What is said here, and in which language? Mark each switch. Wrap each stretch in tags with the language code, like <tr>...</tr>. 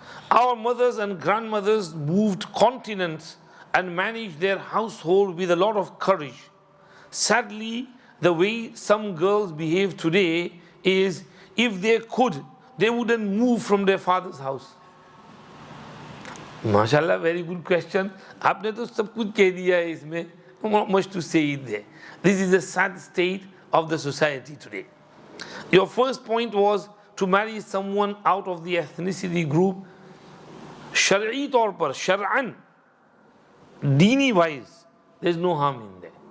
<en>Our mothers and grandmothers moved continents and managed their household with a lot of courage. Sadly, the way some girls behave today is, if they could, they wouldn't move from their father's house. MashaAllah, very good question.</en> <hi>आपने तो सब कुछ कह दिया है इसमें.</hi> <en>Not much to say in there. This is a sad state of the society today. Your first point was to marry someone out of the ethnicity group. Shar'i</en> <hi>तौर पर,</hi> <en>shar'an, dini wise, there's no harm in there.</en>